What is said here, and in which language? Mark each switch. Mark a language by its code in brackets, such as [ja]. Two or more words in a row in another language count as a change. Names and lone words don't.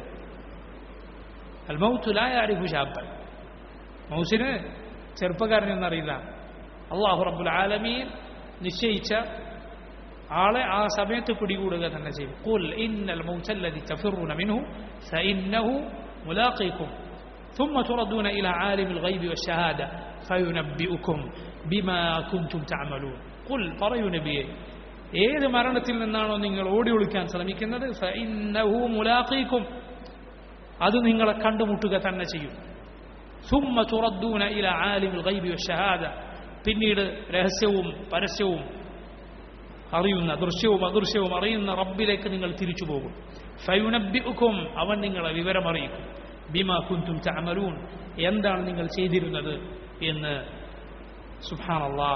[ar] الموت لا يعرف شابا, [ml] മൗസിന് ചെറുപ്പക്കാരനൊന്നും അറിയില്ല. [ar] الله رب العالمين [ml] നിശ്ചയിച്ച ആളെ ആ സമയത്ത് പിടികൂടുക തന്നെ ചെയ്യും. [ar] قل إن الموت الذي تفرون منه فإنه ملاقيكم ثم تردون إلى عالم الغيب والشهادة فينبئكم بما كنتم تعملون. [ml] قل പറയൂ നബിയേ, ഏത് മരണത്തിൽ നിന്നാണോ നിങ്ങൾ ഓടി ഒളിക്കാൻ ശ്രമിക്കുന്നത്, [ar] فإنه ملاقيكم, [ml] അത് നിങ്ങളെ കണ്ടുമുട്ടുക തന്നെ ചെയ്യും. [ar] ثم تردون إلى عالم الغيب والشهادة, [ml] പിന്നീട് രഹസ്യവും പരസ്യവും അറിയുന്ന, ദൃശ്യവും അദൃശ്യവും അറിയുന്ന റബ്ബിലേക്ക് നിങ്ങൾ തിരിച്ചു പോകും. ഫയുനബ്ബിഉകും, അവൻ നിങ്ങളെ വിവരമറിയിക്കും. [ar] بما كنتم تعملون, [ml] എന്താണ് നിങ്ങൾ ചെയ്തിരുന്നത് എന്ന്. സുബ്ഹാനല്ലാഹ്.